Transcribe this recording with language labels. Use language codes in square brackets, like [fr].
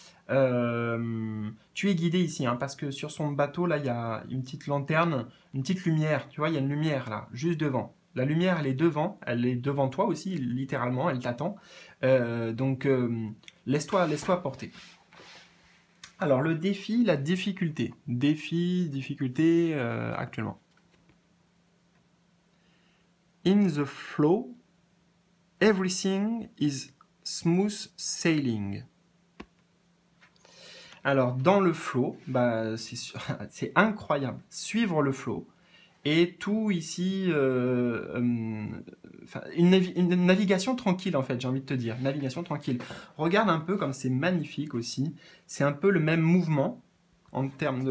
[fr] Tu es guidé ici, hein, parce que sur son bateau, là, il y a une petite lanterne, une petite lumière, tu vois, il y a une lumière là, juste devant. La lumière, elle est devant toi aussi, littéralement, elle t'attend. Donc, laisse-toi porter. Alors, le défi, la difficulté. Défi, difficulté, actuellement. [en] In the flow, everything is smooth sailing. [fr] Alors, dans le flow, bah, c'est incroyable. Suivre le flow. Et tout ici, une navigation tranquille en fait, j'ai envie de te dire. Navigation tranquille. Regarde un peu comme c'est magnifique aussi. C'est un peu le même mouvement. En termes de.